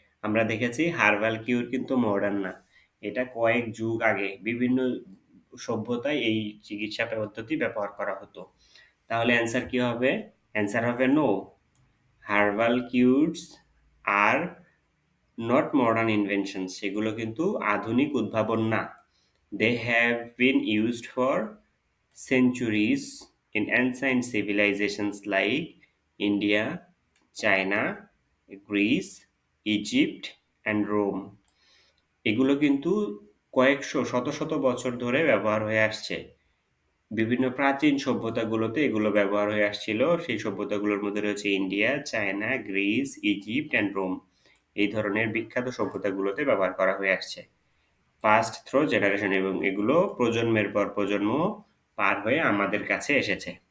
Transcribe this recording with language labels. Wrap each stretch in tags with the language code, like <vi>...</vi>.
<bn>আমরা দেখেছি হার্বাল কিউর কিন্তু মডার্ন না, এটা কয়েক যুগ আগে বিভিন্ন সভ্যতায় এই চিকিৎসা পদ্ধতি ব্যবহার করা হতো। তাহলে অ্যান্সার কি হবে? অ্যান্সার হবে no,</bn> <en>herbal cures are not modern invention,</en> <bn>সেগুলো কিন্তু আধুনিক উদ্ভাবন না।</bn> <en>They have been used for centuries in ancient civilizations like India, China, Greece, Egypt and Rome.</en> <bn>এগুলো কিন্তু কয়েকশো শত শত বছর ধরে ব্যবহার হয়ে আসছে। বিভিন্ন প্রাচীন সভ্যতাগুলোতে এগুলো ব্যবহার হয়ে আসছিল। সেই সভ্যতাগুলোর মধ্যে রয়েছে India, China, Greece, Egypt and Rome. এই ধরনের বিখ্যাত সভ্যতাগুলোতে ব্যবহার করা হয়ে আসছে।</bn> <en>past through generation,</en> <bn>এবং এগুলো প্রজন্মের পর প্রজন্ম পার হয়ে আমাদের কাছে এসেছে।</bn>